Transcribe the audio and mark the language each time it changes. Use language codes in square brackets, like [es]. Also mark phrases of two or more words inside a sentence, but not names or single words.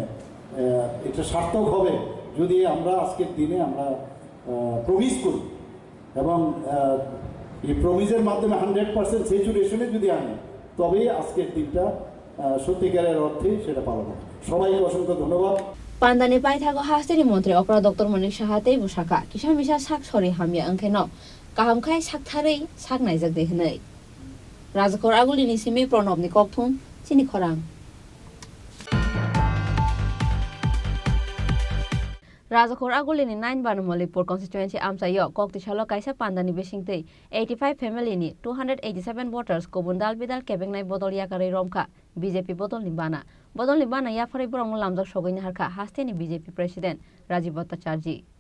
[bn] এটা সার্থক হবে যদি আমরা আজকের দিনে আমরা প্রমিস করি এবং এই প্রমিসের মাধ্যমে 100% স্যাচুরেশনে যদি আনি তবেই আজকের দিনটা সত্যিকারের অর্থে সেটা পালন হবে সবাইকে অসংখ্য ধন্যবাদ [trp] Pandani Paithago hasteni Montri Okra Dr. Manik Shahate Busaka Kisha Misha Sak Sori Hamya Ankeno Kahamkai Sak Thari Sak Naizak Dehnei Razakor Agulini Simi Pronobni Kokthum Chini Khorang Razakor Agulini 9 Banumolipur constituency Amsayo Kokti Shalo Kaisa Pandani Bishingte 85 family ni 287 voters Kobundal Bidal Kebengnai Bodol Yakari Romka BJP Bodol Nibana Bodol Nibana Yafari Brong Lamdok Shogin Harka Hasteni BJP President Rajiv Bhattacharjee